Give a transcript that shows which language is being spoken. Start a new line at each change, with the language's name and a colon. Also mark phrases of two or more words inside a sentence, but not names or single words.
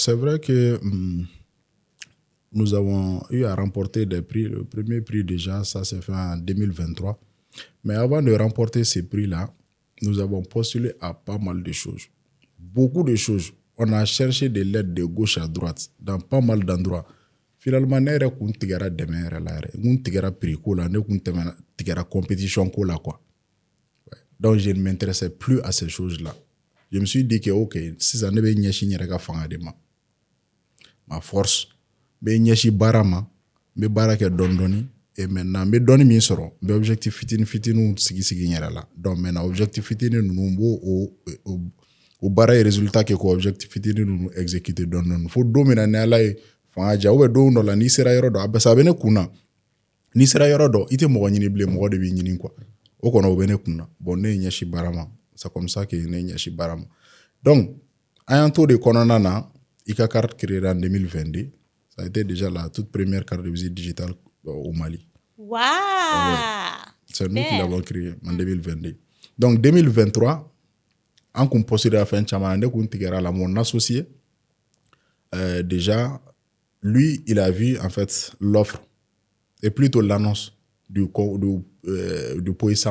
French: C'est vrai que nous avons eu à remporter des prix. Le premier prix, déjà, ça s'est fait en 2023. Mais avant de remporter ces prix-là, nous avons postulé à pas mal de choses. Beaucoup de choses. On a cherché de l'aide de gauche à droite, dans pas mal d'endroits.
Bambara: Finalement, ne yɛrɛ kun tigɛra dɛmɛ yɛrɛ la yɛrɛ. N kun tigɛra prix ko la, ne kun tigɛra compétition ko la, quoi.
French: Ouais. Donc, je ne m'intéressais plus à ces choses-là. Je me suis dit que,
Bambara: ok, sisan ne bɛ ɲɛsin n yɛrɛ ka fanga de ma.
French: Ma force.
Bambara: N bɛ ɲɛsin baara ma. N bɛ baara kɛ dɔɔni dɔɔni.
French: Et maintenant,
Bambara: n bɛ dɔɔni min sɔrɔ, n bɛ objectif fitinin sigi n yɛrɛ la.
French: Donc, maintenant,
Bambara: objectif fitinin ninnu, n b'o o baara ye résultat kɛ ko objectif fitinin ninnu exécuter dɔɔni dɔɔni. Fo don min na ni Ala ye fanga diya
French: ou bien
Bambara: don dɔ la n'i sera yɔrɔ dɔ, a bɛ ne kun na. N'i sera yɔrɔ dɔ, i tɛ mɔgɔ ɲini bilen, mɔgɔ de b'i ɲini quoi. O kɔnɔ o bɛ ne kun na. Bon, ne ye ɲɛsin baara ma.
French: C'est comme ça que
Bambara: ne ye ɲɛsin baara ma. Donc, an y'an to de kɔnɔna na,
French: ICA carte créée en 2022. Ça a été déjà la toute première carte de visite digitale au Mali. Waouh! Ouais. C'est nous qui l'avons créée en 2022. Donc, 2023, en qu'on postule à la fin de l'année, mon associé, déjà, lui, il a vu en fait l'offre et plutôt l'annonce du Poissam.